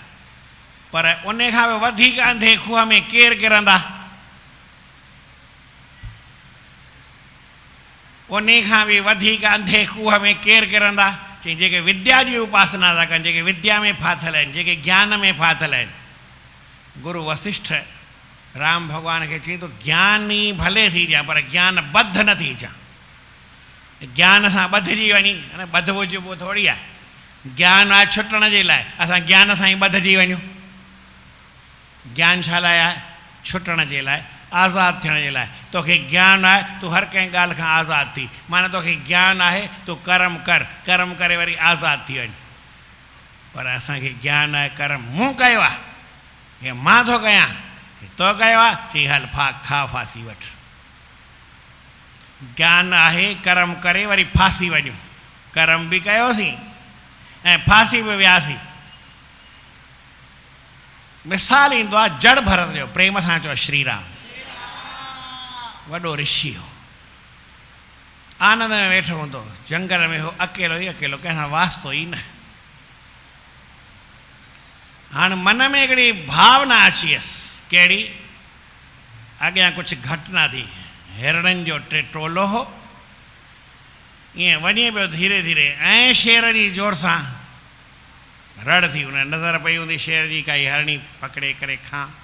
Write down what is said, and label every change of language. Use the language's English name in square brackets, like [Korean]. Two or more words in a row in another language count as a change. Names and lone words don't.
[Sindhi] पर उन खां बि वधीक अंधे खूह में केरु किरंदा? उन खां बि वधीक अंधे खूह में केरु किरंदा? चई जेके विद्या जी उपासना था कनि, जेके विद्या में फाथल आहिनि, जेके ज्ञान में फाथल आहिनि। गुरु वशिष्ठ राम भॻवान खे चई तो ज्ञानी भले थी जा पर ज्ञान बद्ध न थी जा। ज्ञान सां ॿधिजी वञी, अने ॿधबो चइबो थोरी आहे, ज्ञान आहे छुटण जे लाइ, असां ज्ञान सां ई ॿधिजी वञूं। ज्ञान छा लाइ आहे? छुटण जे लाइ, आज़ादु थियण जे लाइ। तोखे ज्ञान आहे, तूं हर कंहिं ॻाल्हि खां आज़ादु थी, माना तोखे ज्ञान आहे, तूं कर्म कर, कर्म करे वरी आज़ादु थी वञ। पर असांखे ज्ञान आहे, कर्म मूं कयो आहे, हे मां थो कयां, तो कयो आहे, चई हल खा फांसी वठ। ज्ञान आहे, कर्म करे वरी फांसी वञूं, कर्म बि कयोसीं ऐं फांसी बि वियासीं। मिसाल ईंदो आहे जड़ भरत जो, प्रेम सां चओ श्री राम। वॾो ऋषि हो, आनंद में वेठो हूंदो, जंगल में हो, अकेलो ई अकेलो, कंहिंसां वास्तो ई न। हाणे मन में हिकिड़ी भावना अची वियसि, कहिड़ी? अॻियां कुझु घटना थी, हिरणनि जो टोलो हो, ईअं वञे पियो धीरे धीरे, ऐं शेर जी ज़ोर सां रड़ थी, हुन नज़र पई हूंदी शेर जी काई हरणी पकड़े करे खां।